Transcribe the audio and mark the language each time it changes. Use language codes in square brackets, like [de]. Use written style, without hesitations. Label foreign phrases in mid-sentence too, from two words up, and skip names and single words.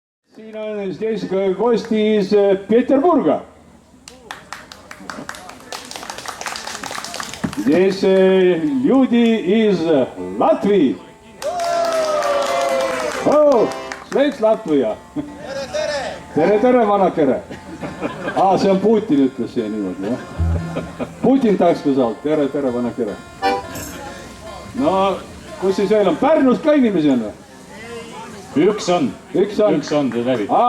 [et] Siin on [ru] здесь гости из Петербурга. Здесь люди из Латвии. О, [et] Šveits, Latvia. Tere, tere, vanakere. See on Putin, ütles see niimoodi, jah. Putin tahaks ka saada. Tere, tere, vanakere. No, kus siis veel on? Pärnus ka inimesi on või? Üks on, see läbi.